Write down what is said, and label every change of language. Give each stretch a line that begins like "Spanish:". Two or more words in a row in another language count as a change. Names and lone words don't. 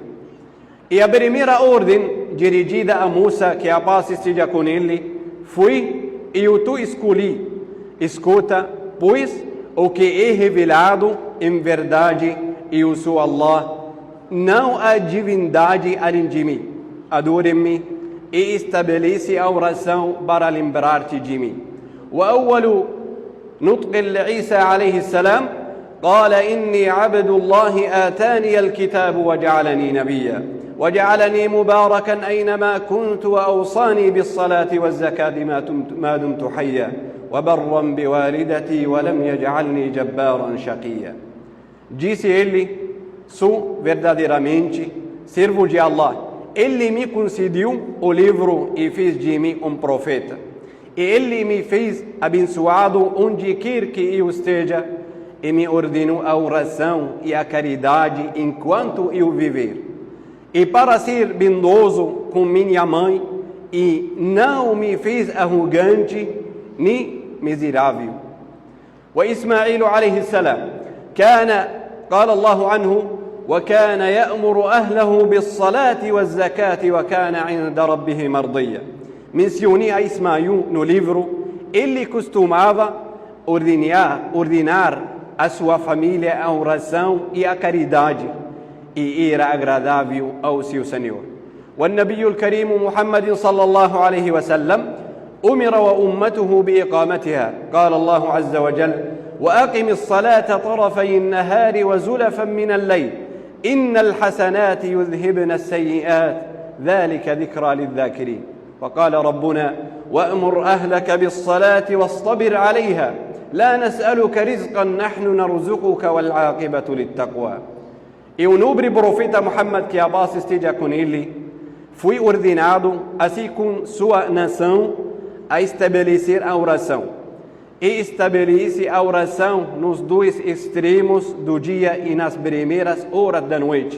Portuguese: E a primeira ordem dirigida a Musa, que a paz esteja com ele, foi: eu te escolhi, escuta, pois o que é revelado em verdade eu sou Allah, não há divindade além de mim. Adore-me e estabelece a oração para lembrar-te de mim.
Arabic: وأول نطق لعيسى عليه السلام قال إني عبد الله آتاني الكتاب وجعلني نبيا وجعلني مباركا أينما كنت وأوصاني بالصلاة والزكاة ما دمت حيا وبرا بوالدتي ولم يجعلني جبارا شقيا.
Portuguese: Disse ele: sou verdadeiramente servo de Allah. Ele me concedeu o livro e fez de mim um profeta. E ele me fez abençoado onde quer que eu esteja, e me ordenou a oração e a caridade enquanto eu viver. E para ser bondoso com minha mãe, e não me fez arrogante nem miserável.
Arabic: وإسماعيل عليه السلام قال الله عنه وكان يأمر أهله بالصلاة والزكاة وكان عند ربه مرضيا.
Portuguese: Mencionei a Ismael no livro. Ele costumava ordenar a sua família a oração e a caridade, e era agradável ao seu Senhor.
Arabic: والنبي الكريم محمد صلى الله عليه وسلم أمر وأمته بإقامتها. قال الله عز وجل وأقم الصلاة طرفي النهار وزلفا من الليل إن الحسنات يذهبن السيئات ذلك ذكرى للذاكرين. وقال ربنا وأمر أهلك بالصلاة واصطبر عليها لا نسألك رزقا نحن نرزقك والعاقبة للتقوى.
Portuguese: E o nobre profeta Muhammad, que a paz esteja com ele, foi ordenado, assim com sua nação, a estabelecer a oração. E estabelece a oração nos dois extremos do dia e nas primeiras horas da noite.